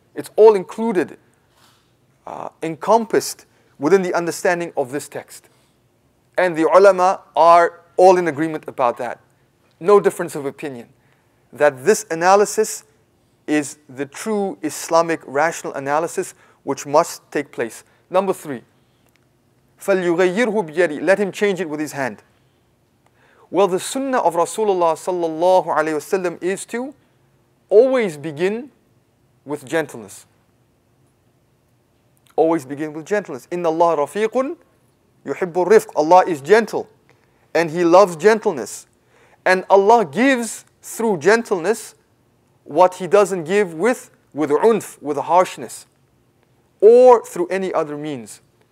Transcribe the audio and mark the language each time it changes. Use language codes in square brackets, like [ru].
[en] It's all included, encompassed within the understanding of this text. And the ulama are all in agreement about that. No difference of opinion. That this analysis is the true Islamic rational analysis which must take place. Number 3, [ar] فَلْيُغَيِّرْهُ بِيَدِهِ. [en] Let him change it with his hand. Well, the sunnah of Rasulullah sallallahu alayhi wasallam is to always begin with gentleness. Always begin with gentleness. [ar] Inna Allah rafiqun yuhibbu rifq. [en] Allah is gentle and He loves gentleness. And Allah gives through gentleness what He doesn't give with unf, with harshness, or through any other means.